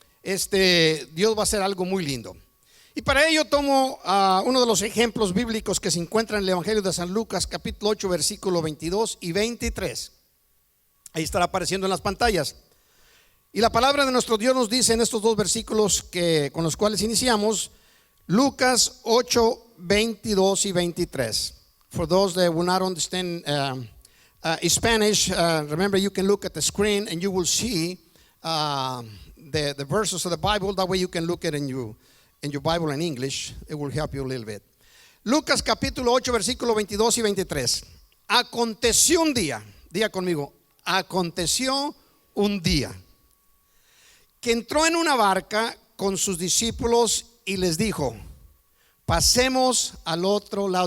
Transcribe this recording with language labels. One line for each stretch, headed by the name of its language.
Spanish: Dios va a hacer algo muy lindo. Y para ello tomo uno de los ejemplos bíblicos que se encuentran en el Evangelio de San Lucas, capítulo 8, versículo 22 y 23. Ahí estará apareciendo en las pantallas. Y la palabra de nuestro Dios nos dice en estos dos versículos con los cuales iniciamos, Lucas 8, 22 y 23.
English: For those that will not understand Spanish, remember you can look at the screen and you will see the verses of the Bible. That way you can look at it in your Bible in English. It will help you a little bit.
Spanish: Lucas capítulo 8, versículo 22 y 23. Aconteció un día, diga conmigo, aconteció un día que entró en una barca con sus discípulos y les dijo, pasemos al otro lado.